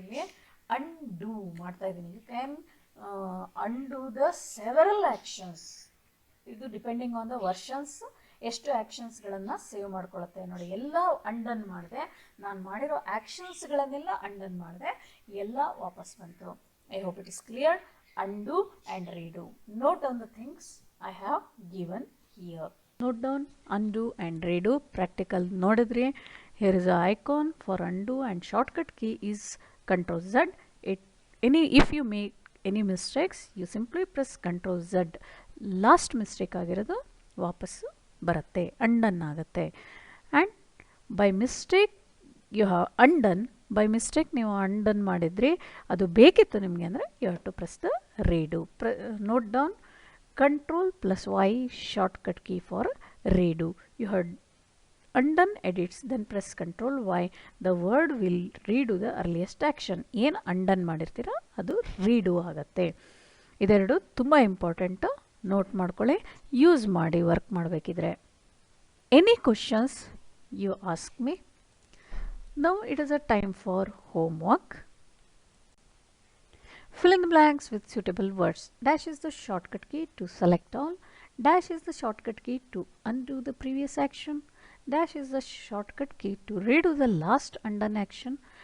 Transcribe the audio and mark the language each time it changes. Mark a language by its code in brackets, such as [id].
[kn] ಇಲ್ಲಿ ಅಂಡು ಮಾಡ್ತಾ ಇದ್ದೀನಿ. [en] You can undo the several actions. [kn] ಇದು [en] depending on the versions [kn] ಎಷ್ಟು ಆ್ಯಕ್ಷನ್ಸ್ಗಳನ್ನು ಸೇವ್ ಮಾಡ್ಕೊಳ್ಳುತ್ತೆ ನೋಡಿ. ಎಲ್ಲ ಅಂಡನ್ ಮಾಡಿದೆ, ನಾನು ಮಾಡಿರೋ ಆ್ಯಕ್ಷನ್ಸ್ಗಳನ್ನೆಲ್ಲ ಅಂಡನ್ ಮಾಡಿದೆ, ಎಲ್ಲ ವಾಪಸ್ ಬಂತು. [en] I hope it is clear. Undo and redo. Note down the things I have given here. Note down, undo and redo. Practical [kn] nodidri. [en] Here is an icon for undo and shortcut key is Ctrl Z. If you make any mistakes, you simply press Ctrl Z. Last mistake [kn] ಆಗಿರೋದು ವಾಪಸ್ಸು ಬರುತ್ತೆ, undone ಆಗುತ್ತೆ. [en] and by mistake you have undone, [kn] by mistake ನೀವು undone ಮಾಡಿದ್ರಿ, ಅದು ಬೇಕಿತ್ತು ನಿಮಗೆ ಅಂದರೆ [en] You have to press the redo. Note down Ctrl+Y shortcut key for redo. You have undone edits, then press Ctrl+Y. The word will redo the earliest action. [kn] ಏನು undone ಮಾಡಿರ್ತೀರ ಅದು redo ಆಗುತ್ತೆ. ಇದೆರಡು ತುಂಬ ಇಂಪಾರ್ಟೆಂಟು, ನೋಟ್ ಮಾಡ್ಕೊಳ್ಳಿ, use ಮಾಡಿ work ಮಾಡಬೇಕಿದ್ರೆ. [en] Any questions you ask me. Now it is a time for homework. Fill in the blanks with suitable words. Dash is the shortcut key to select all. Dash is the shortcut key to undo the previous action. Dash is the shortcut key to redo the last undone action.